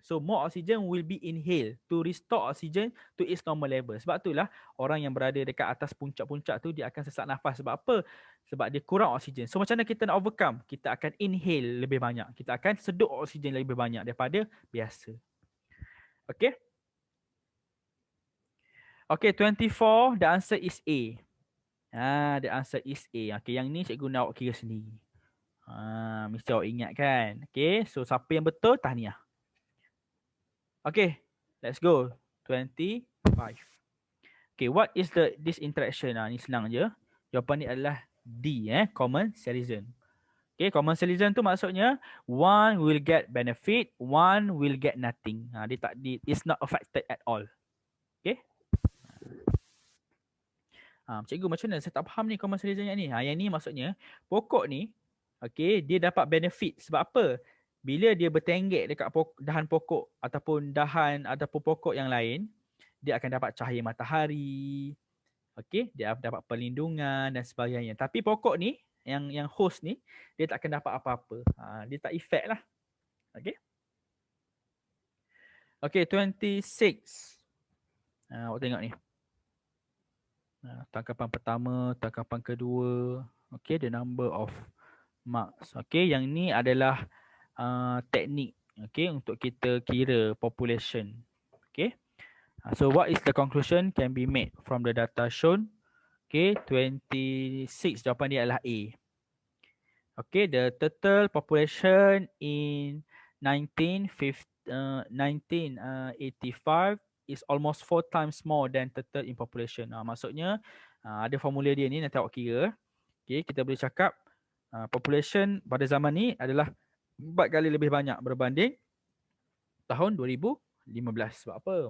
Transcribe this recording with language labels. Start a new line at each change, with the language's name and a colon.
English: So more oxygen will be inhaled to restore oxygen to its normal level.
Malay: Sebab itulah orang yang berada dekat atas puncak-puncak tu dia akan sesak nafas. Sebab apa? Sebab dia kurang oksigen. So macam mana kita nak overcome? Kita akan inhale lebih banyak. Kita akan sedut oksigen lebih banyak daripada biasa.
English: Okay. Okay, 24, the answer is A. The answer is A.
Malay: Okay, yang ni cikgu nak awak kira sendiri. Mesti awak ingat kan. Okay, so siapa yang betul? Tahniah. Okay,
English: let's go.
Malay: 25.
English: Okay, what is this interaction?
Malay: Ni senang je. Jawapan ni adalah D, common citizen.
English: Okay, common citizen
Malay: tu maksudnya
English: one will get benefit, one will get nothing. It's not affected at all. Okay.
Malay: Cikgu macam mana? Saya tak faham ni common citizen yang ni. Yang ni maksudnya pokok ni, okay, dia dapat benefit. Sebab apa? Bila dia bertenggek dekat dahan pokok ataupun pokok yang lain, dia akan dapat cahaya matahari. Okey, dia dapat perlindungan dan sebagainya. Tapi pokok ni, yang host ni, dia tak akan dapat apa-apa. Dia tak efek lah. Okey. Okey, 26. Awak tengok ni. Tangkapan pertama, tangkapan kedua.
English: Okey, the number of marks.
Malay: Okey, yang ni adalah teknik, okay, untuk kita kira population.
English: Okay. So what is the conclusion can be made from the data shown?
Malay: Okay, 26, jawapan dia adalah A.
English: Okay, the total population in 1985 is almost 4 times more than total in population.
Malay: Maksudnya ada formula dia ni nanti awak kira. Okay, kita boleh cakap population pada zaman ni adalah 4 kali lebih banyak berbanding tahun 2015. Sebab apa?